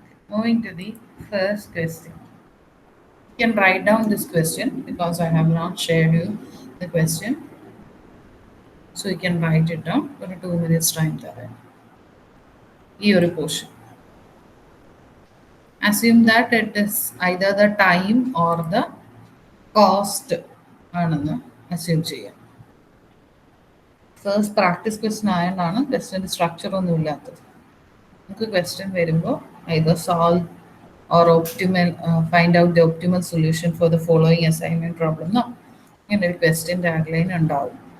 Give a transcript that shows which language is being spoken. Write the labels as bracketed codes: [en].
[en] Moving to the first question. You can write down this question because I have not shared you the question. So you can write it down for 2 minutes time. Your portion. Assume that it is either the time or the cost. [ml] Assume ചെയ്യാം. First practice question ആയതുകൊണ്ടാണ് ക്വസ്റ്റ്യൻ്റെ structure ഒന്നും ഇല്ലാത്തത്. നമുക്ക് question വരുമ്പോൾ [en] either solve or optimal find out the optimal solution for the following assignment problem. [ml] No, ഇങ്ങനെ ഒരു question tagline ഉണ്ടാവും.